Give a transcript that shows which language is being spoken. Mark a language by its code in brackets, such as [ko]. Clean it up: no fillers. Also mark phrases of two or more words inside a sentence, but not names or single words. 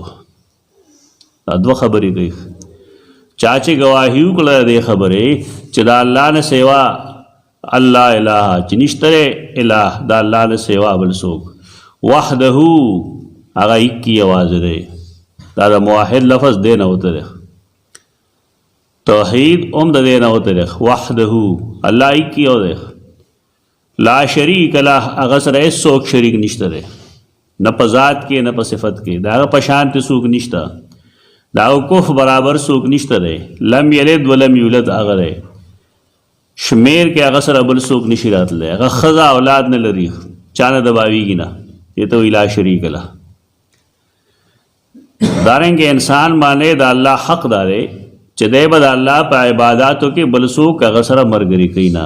[ps] دا دوه خبرې کوي. چا چې گواهي وکړه دې خبرې چې د الله نه سوا الله الہ چې نشته الہ د الله نه سوا بل څوک وحده هغه ایک یوازې دی. دا د موحد لفظ دی نه وته دی، توحید هم د دې نه وته دی. وحده الله ایک یو دی، [ar] لا شریک له، [ps] هغه سره هیڅوک شریک نشته دی، نه په ذات کې نه په صفت کې، د هغه په شان ته څوک نشته، د هغه کف برابر څوک نشته دی. [ar] لم یلد ولم یولد [ps] هغه دی، شمیر کې هغه سره بل څوک نشي راتلی، هغه ښځه اولاد نه لري، چا نه دباویږي نه، دې ته وایي [ar] لا شریک له. [ps] دارنګه انسان باندې د الله حق دا دی چې دی به د الله په عباداتو کې بل څوک هغه سره ملګري کوي نه.